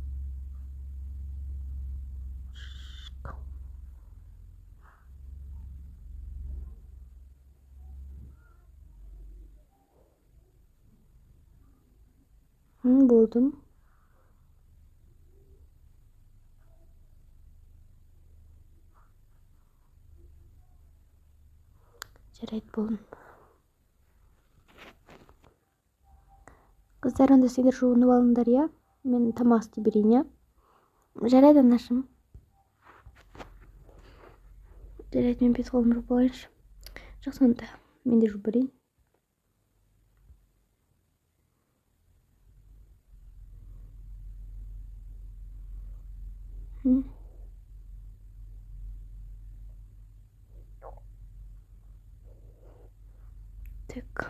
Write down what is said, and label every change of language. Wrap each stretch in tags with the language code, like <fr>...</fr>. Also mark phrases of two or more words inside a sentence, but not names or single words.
<ky>Болдум. Жарайт, болдум. Кыздар, анда сендер жуунуп алыңдар, иә? Мен тамак істеп берейин, иә? Жарайт, анашым. Жарайт, мен бет колумду жууп алайынчы. Жакшы, анда мен да жууп берейин. Так.</ky>